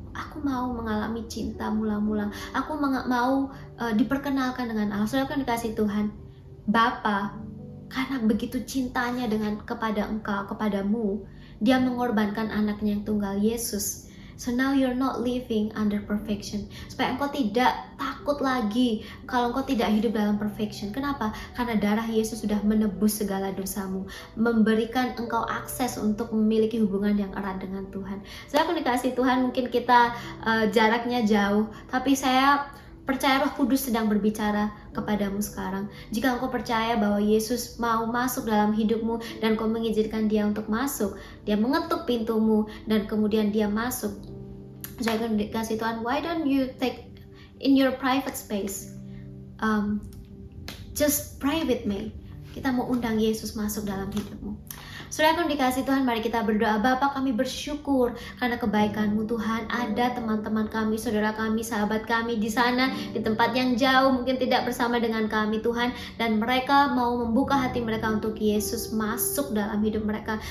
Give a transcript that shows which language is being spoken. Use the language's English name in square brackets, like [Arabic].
[Indonesian] Aku mau mengalami cinta mula-mula. Aku mau diperkenalkan dengan Allah. Saudara kan dikasih Tuhan, Bapa karena begitu cintanya kepada engkau, kepadamu, dia mengorbankan anaknya yang tunggal, Yesus. [English] So now you're not living under perfection. [Indonesian] Supaya engkau tidak takut lagi kalau engkau tidak hidup dalam perfection. Kenapa? Karena darah Yesus sudah menebus segala dosamu, memberikan engkau akses untuk memiliki hubungan yang erat dengan Tuhan. Saya akan dikasih Tuhan, mungkin kita jaraknya jauh, tapi saya percaya Roh Kudus sedang berbicara kepadamu sekarang. Jika engkau percaya bahwa Yesus mau masuk dalam hidupmu dan kau mengizinkan dia untuk masuk, dia mengetuk pintumu dan kemudian dia masuk. Saya akan dikasih Tuhan, [English] why don't you take in your private space, just pray with me. [Indonesian] Kita mau undang Yesus masuk dalam hidupmu. Saudara akan dikasih Tuhan, mari kita berdoa. Bapa, kami bersyukur karena kebaikan-Mu Tuhan. Ada teman-teman kami, saudara kami, sahabat kami di sana, di tempat yang jauh, mungkin tidak bersama dengan kami Tuhan, dan mereka mau membuka hati mereka untuk Yesus masuk dalam hidup mereka.